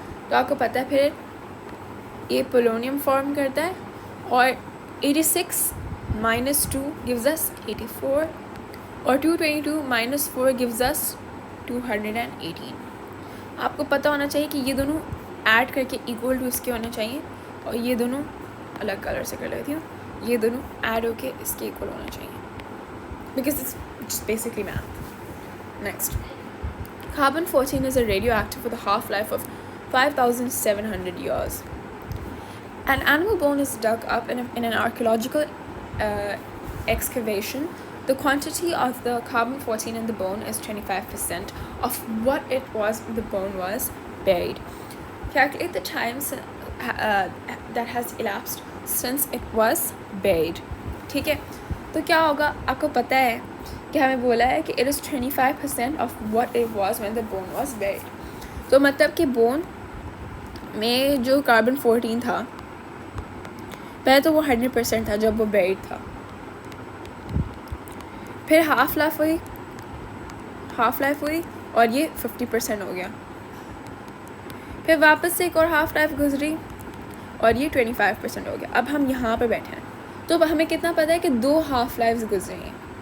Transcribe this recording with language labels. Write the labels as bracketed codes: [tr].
[hi] तो आपको पता है फिर ये पोलोनियम फॉर्म करता है, और [en] 86 minus 2 gives us 84, [hi] और [en] 222 minus 4 gives us 218. [hi] आपको पता होना चाहिए कि ये दोनों ऐड करके इक्वल टू इसके होने चाहिए, और ये दोनों अलग कलर से कर लेती हूँ, ये दोनों ऐड होके इसके इक्वल होना चाहिए, [en] Because it's basically math. Next, carbon 14 is a radioactive with a half-life of 5,700 years. An animal bone is dug up in an archaeological excavation. The quantity of the carbon 14 in the bone is 25% of what it was when the bone was buried. Calculate the time that has elapsed since it was buried. [hi] ठीक है, तो क्या होगा, आपको पता है कि हमें बोला है कि [en] it is 25% of what it was when the bone was buried. [hi] तो मतलब कि बोन में जो कार्बन 14 था, पहले तो वो 100% था जब वो बेरिड था, फिर हाफ लाइफ हुई और ये 50% हो गया, फिर वापस से एक और हाफ लाइफ गुजरी और ये 25% हो गया. अब हम यहाँ पे बैठे हैं, तो अब हमें कितना पता है कि 2 हाफ लाइफ्स गुजरी हैं.